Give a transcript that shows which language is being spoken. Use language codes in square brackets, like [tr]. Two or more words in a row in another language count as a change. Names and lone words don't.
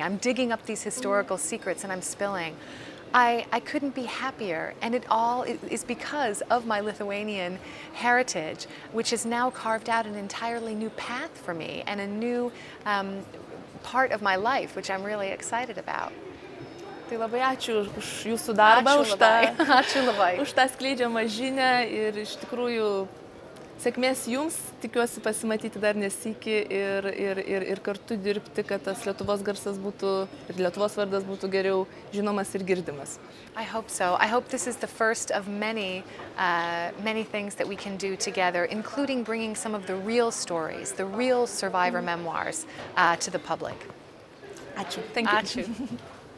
[en] I'm digging up these historical secrets and I'm spilling. I couldn't be happier, and it all is because of my Lithuanian heritage, which has now carved out an entirely new path for me and a new part of my life, which I'm really excited about. [lt] Tai labai ačiū už jūsų darbą, Ačiū labai. už tą skleidžiamą žinią ir iš tikrųjų sėkmės jums, tikiuosi pasimatyti dar nesykį ir kartu dirbti, kad tas Lietuvos garsas būtų ir Lietuvos vardas būtų geriau žinomas ir girdimas. [en] I hope so. I hope this is the first of many things that we can do together, including bringing some of the real stories, the real survivor memoirs to the public. [lt] Ačiū. [en] Thank you. [lt] Ačiū.